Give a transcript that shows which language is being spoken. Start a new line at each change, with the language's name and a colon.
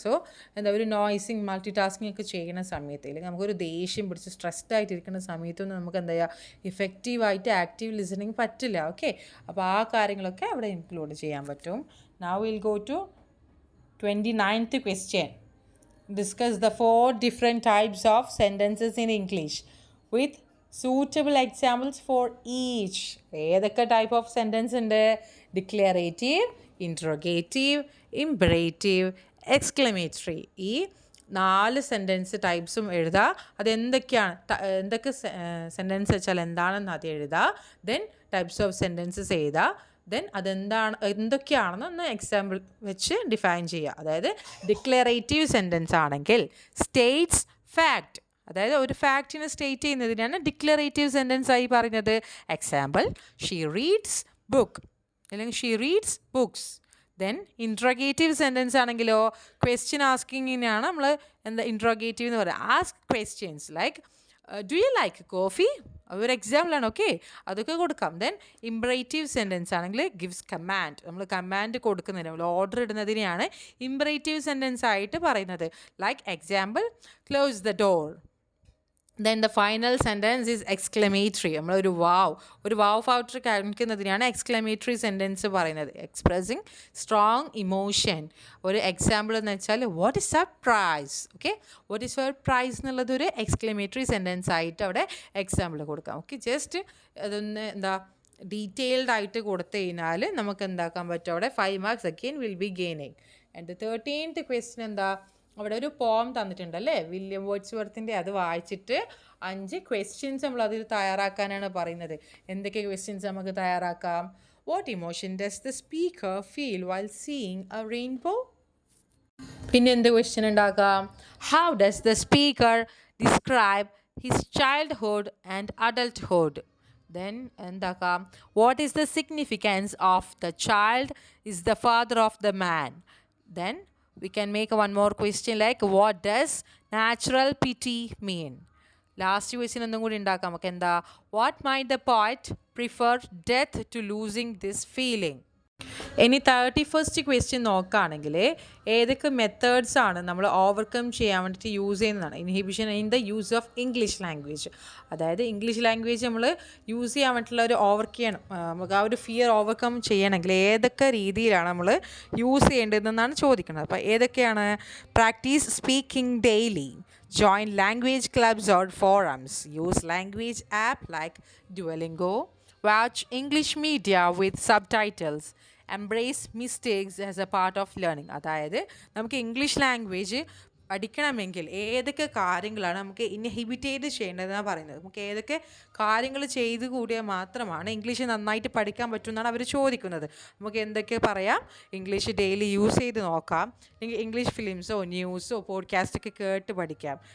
Malayalam: So എന്താ ഒരു നോയ്സിങ്, multi tasking ഒക്കെ ചെയ്യുന്ന സമയത്ത്, അല്ലെങ്കിൽ നമുക്കൊരു ദേഷ്യം പിടിച്ച് സ്ട്രെസ്ഡ് ആയിട്ടിരിക്കുന്ന സമയത്തൊന്നും നമുക്ക് എന്താ ചെയ്യുക, ഇഫക്റ്റീവായിട്ട് ആക്റ്റീവ് ലിസണിങ് പറ്റില്ല. ഓക്കെ, അപ്പോൾ ആ കാര്യങ്ങളൊക്കെ അവിടെ ഇൻക്ലൂഡ് ചെയ്യാൻ പറ്റും.
English: Now will go to 29th question. Discuss the 4 different types of sentences in English with suitable examples for each.
Malayalam: ഏതൊക്കെ ടൈപ്പ് ഓഫ് സെൻറ്റൻസ് ഉണ്ട്?
English: Declarative, interrogative, imperative, exclamatory. ഈ
Malayalam: 4 സെൻറ്റൻസ് ടൈപ്സും എഴുതുക. എന്തൊക്കെ സെൻറ്റൻസ് വെച്ചാൽ എന്താണെന്ന് ആദ്യം എഴുതുക. ദെൻ ടൈപ്സ് ഓഫ് സെൻറ്റൻസസ് എഴുതുക. ദെൻ എന്തൊക്കെയാണെന്ന് ഒന്ന് എക്സാമ്പിൾ വെച്ച് ഡിഫൈൻ ചെയ്യുക. അതായത് ഡിക്ലറേറ്റീവ് സെൻറ്റൻസ് ആണെങ്കിൽ സ്റ്റേറ്റ്സ് ഫാക്റ്റ്, അതായത് ഒരു ഫാക്റ്റിനെ സ്റ്റേറ്റ് ചെയ്യുന്നതിനാണ് ഡിക്ലറേറ്റീവ് സെൻറ്റൻസ് ആയി പറയുന്നത്.
English: Example, she reads book അല്ലെങ്കിൽ she reads books.
Malayalam: Then interrogative sentence ആണെങ്കിലോ ക്വസ്റ്റ്യൻ ആസ്കിങ്ങിനാണ് നമ്മൾ ഇൻട്രോഗേറ്റീവ് എന്ന് പറയുക.
English: Ask questions like do you like coffee, ഒരു എക്സാമ്പിളാണ്.
Malayalam: ഓക്കെ, അതൊക്കെ കൊടുക്കാം. ദെൻ ഇംപറേറ്റീവ് സെൻറ്റൻസ് ആണെങ്കിൽ ഗിവ്സ് കമാൻഡ്, നമ്മൾ കമാൻഡ് കൊടുക്കുന്നതിന് നമ്മൾ ഓർഡർ ഇടുന്നതിനെയാണ് ഇംപറേറ്റീവ് സെൻറ്റൻസ് ആയിട്ട് പറയുന്നത്.
English: Like example, close the door. Then the final sentence is exclamatory.
Malayalam: നമ്മൾ ഒരു വാവ് ഫാക്ടർ കാണിക്കുന്നതിനാണ് എക്സ്ക്ലമേറ്ററി സെൻറ്റൻസ് പറയുന്നത്.
English: Expressing strong emotion.
Malayalam: ഒരു എക്സാമ്പിൾ എന്ന് വെച്ചാൽ
English: What is surprise.
Malayalam: Okay, what is surprise എന്നുള്ളത് ഒരു എക്സ്ക്ലമേറ്ററി സെൻറ്റൻസ് ആയിട്ട് അവിടെ എക്സാമ്പിൾ കൊടുക്കാം. ഓക്കെ, ജസ്റ്റ് അതൊന്ന് ഡീറ്റെയിൽഡ് ആയിട്ട് കൊടുത്തു കഴിഞ്ഞാൽ നമുക്ക് എന്താക്കാൻ പറ്റും, അവിടെ 5 marks
English: Again will be gaining.
Malayalam: And the 13th question അവിടെ ഒരു പോം തന്നിട്ടുണ്ടല്ലേ, വില്യം വേർഡ്സ്വർത്തിൻ്റെ. അത് വായിച്ചിട്ട് 5 ക്വസ്റ്റ്യൻസ് നമ്മൾ അതിൽ തയ്യാറാക്കാനാണ് പറയുന്നത്. എന്തൊക്കെ ക്വസ്റ്റ്യൻസ് നമുക്ക് തയ്യാറാക്കാം?
English: What emotion does the speaker feel while seeing a rainbow?
Malayalam: പിന്നെ എന്ത് ക്വസ്റ്റ്യൻ ഉണ്ടാക്കാം?
English: How does the speaker describe his childhood and adulthood? Then
Malayalam: എന്താക്കാം?
English: What is the significance of the child is the father of the man? Then we can make one more question like what does natural pity mean?
Malayalam: Last question ഒന്നും കൂടി ഉണ്ടാക്കാം നമുക്ക്.
English: what might the poet prefer death to losing this feeling?
Malayalam: ഇനി 31st question നോക്കുകയാണെങ്കിൽ ഏതൊക്കെ methods ആണ് നമ്മൾ overcome ചെയ്യാൻ വേണ്ടിയിട്ട് യൂസ് ചെയ്യുന്നതാണ്.
English: Inhibition in the use of English language.
Malayalam: അതായത് ഇംഗ്ലീഷ് ലാംഗ്വേജ് നമ്മൾ യൂസ് ചെയ്യാൻ വേണ്ടിയിട്ടുള്ള ഒരു നമുക്ക് ആ ഒരു ഫിയർ ഓവർകം ചെയ്യണമെങ്കിൽ ഏതൊക്കെ രീതിയിലാണ് നമ്മൾ യൂസ് ചെയ്യേണ്ടതെന്നാണ് ചോദിക്കുന്നത്. അപ്പോൾ ഏതൊക്കെയാണ്?
English: Practice speaking daily, join language clubs or forums, use language app like Duolingo, watch English media with subtitles, embrace mistakes as a part of learning.
Malayalam: അതായത് നമുക്ക് ഇംഗ്ലീഷ് ലാംഗ്വേജ് പഠിക്കണമെങ്കിൽ ഏതൊക്കെ കാര്യങ്ങളാണ് നമുക്ക് ഇൻഹിബിറ്റേറ്റ് ചെയ്യേണ്ടതെന്നാണ് പറയുന്നത്. നമുക്ക് ഏതൊക്കെ കാര്യങ്ങൾ ചെയ്ത് കൂടിയാൽ മാത്രമാണ് ഇംഗ്ലീഷ് നന്നായിട്ട് പഠിക്കാൻ പറ്റുമെന്നാണ് അവർ ചോദിക്കുന്നത്. നമുക്ക് എന്തൊക്കെ പറയാം? ഇംഗ്ലീഷ് ഡെയിലി യൂസ് ചെയ്ത് നോക്കാം, ഇംഗ്ലീഷ് ഫിലിംസോ ന്യൂസോ പോഡ്കാസ്റ്റൊക്കെ കേട്ട് പഠിക്കാം.